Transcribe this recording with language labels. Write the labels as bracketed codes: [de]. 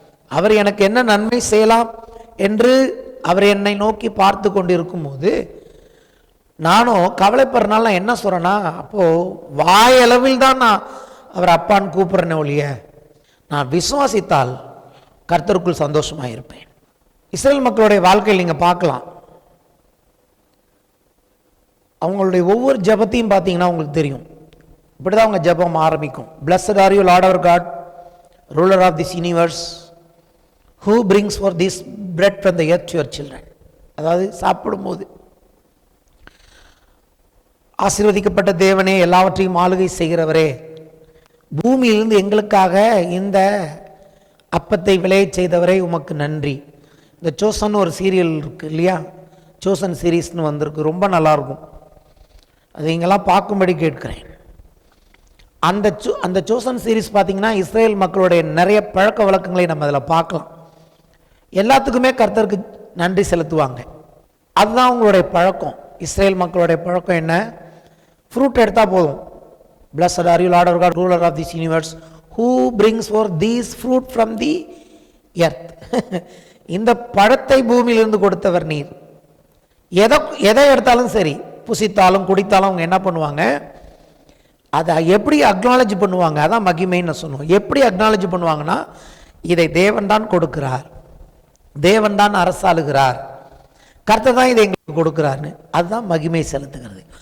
[ta] அவர் எனக்கு என்ன நன்மை செய்யலாம் என்று அவர் என்னை நோக்கி பார்த்து கொண்டு இருக்கும்போது நானும் கவலைப்படுறதுனால நான் என்ன சொல்கிறேன்னா, அப்போது வாயளவில் தான் நான் அவர் அப்பான்னு கூப்பிட்றேனே ஒழிய, நான் விசுவாசித்தால் கர்த்தருக்குள் சந்தோஷமாக இருப்பேன். இஸ்ரேல் மக்களுடைய வாழ்க்கையில் நீங்கள் பார்க்கலாம், அவங்களுடைய ஒவ்வொரு ஜபத்தையும் பார்த்தீங்கன்னா உங்களுக்கு தெரியும், இப்படி தான் அவங்க ஜபம் ஆரம்பிக்கும். [en] Blessed are you Lord our God, ruler of this universe, who brings forth this bread from the earth to your children. [ta] அதாவது சாப்பிடும்போது ஆசீர்வதிக்கப்பட்ட தேவனே, எல்லாவற்றையும் ஆளுகை செய்கிறவரே, பூமியிலிருந்து எங்களுக்காக இந்த அப்பத்தை விளைய செய்தவரே உமக்கு நன்றி. இந்த சோசன் ஒரு சீரியல் இருக்குது இல்லையா, சோசன் சீரீஸ்னு வந்திருக்கு, ரொம்ப நல்லாயிருக்கும், அது இங்கெல்லாம் பார்க்கும்படி கேட்கிறேன். அந்த சோசன் சீரீஸ் பார்த்தீங்கன்னா இஸ்ரேல் மக்களுடைய நிறைய பழக்க வழக்கங்களை நம்ம அதில் பார்க்கலாம். எல்லாத்துக்குமே கர்த்தருக்கு நன்றி செலுத்துவாங்க, அதுதான் அவங்களுடைய பழக்கம். இஸ்ரேல் மக்களுடைய பழக்கம் என்ன? ஃப்ரூட் எடுத்தால் போதும், [en] Blessed are you Lord our God, ruler of this universe, who brings forth these fruit from the earth. [ta] இந்த பழத்தை பூமியிலிருந்து கொடுத்தவர் நீர். எதை எடுத்தாலும் சரி, புசித்தாலும் குடித்தாலும் அவங்க என்ன பண்ணுவாங்க, அதை எப்படி அக்னாலஜ் பண்ணுவாங்க, அதான் மகிமைன்னு சொன்னோம். எப்படி அக்னாலஜ் பண்ணுவாங்கன்னா, இதை தேவன் தான் கொடுக்கிறார், தேவன் தான் அரசாளுகிறார், கர்த்தர் தான் இதை எங்களுக்கு கொடுக்கிறார்னு, அதுதான் மகிமை செலுத்துகிறது.